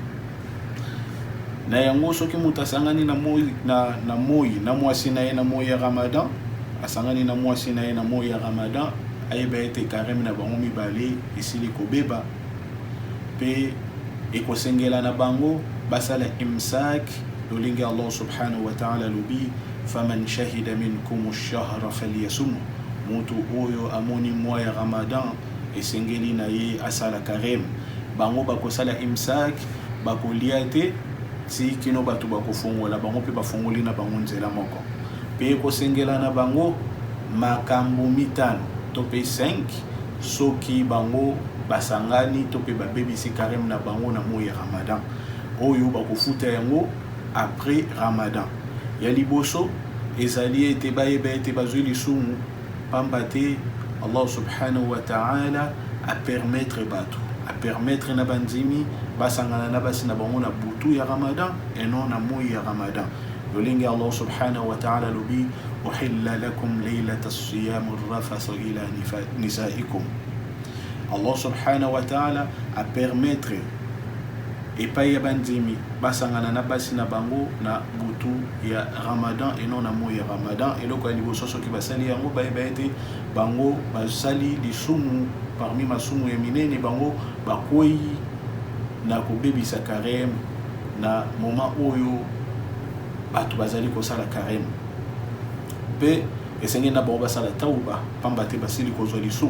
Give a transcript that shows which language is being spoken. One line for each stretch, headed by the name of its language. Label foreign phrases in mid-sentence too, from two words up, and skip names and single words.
Lingala: Na yango soki mutu asangani na moi na mwasi na ye na moi ya Ramadan, asangani na mwasi na ye na moi ya Ramadan, ayeba ete karem na bango mibale esili kobeba, pe ekosengela na bango basala imsak lolingi
Arabic: الله سبحانه وتعالى
Lingala: lubi
Arabic: فمن شهد منكم الشهر فليصمه.
Lingala: Mutu oyo amoni mois ya Ramadan esengeli na ye asala karem, bango bakosala imsak bakolia te si kino batu bakofongola bango pe bafongoli na bango nzela moko, pe ekosengela na bango makambo mitano to pe 5 soki bango basangani to pe babebisi karem na bango na mois ya Ramadan oyo bakofuta yango après Ramadan. Ya liboso ezali ete bayeba ete bazwi lisumu pamba te
Arabic: الله سبحانه وتعالى
French: a permettre
Lingala: batu
French: a permettre
Lingala: na banzimi basangana na basi na bango na butu ya Ramadan
French: et non
Lingala: na moi ya Ramadan.
Arabic: Yolingi الله سبحانه وتعالى lubi أحل لكم ليلة الصيام الرفث إلى نسائكم. الله سبحانه وتعالى
French: a permettre
Lingala: epai ya banzimi basangana na basi na bango na butu ya Ramadan
French: et non
Lingala: na moi ya Ramadan. Eloko ya liboso soki basali yango bayeba ete bango basali lisumu parmi masumu ya minene bango bakwei na kobebisa karem na moment oyo batu bazali kosala karem, pe esengeli na bango basala tauba pamba te basili kozwa lisumu.